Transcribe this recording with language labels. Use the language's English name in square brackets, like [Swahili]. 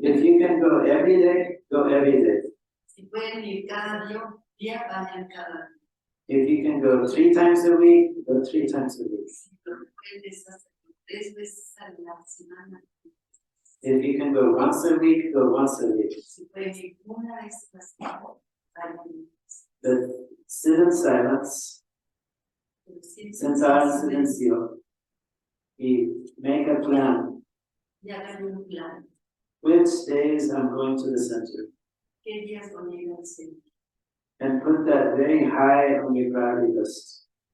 [English] If you can go every day, go every day. [Spanish] Si pueden ir cada día, vayan cada día. [English] If you can go 3 times a week, go 3 times a week. [Spanish] Si puedes hacerlo 3 veces a la semana. [English] If you can go once a week, go once a week. [Spanish] Si pueden ir una vez a la semana, vayan. [English] But sit in silence, [Spanish] sentar en silencio, y [English] make a plan. [Spanish] Y hagan un plan. [English] Which days I'm going to the center? [Spanish] ¿Qué días van a ir al centro? [English] And put that very high on your priority list.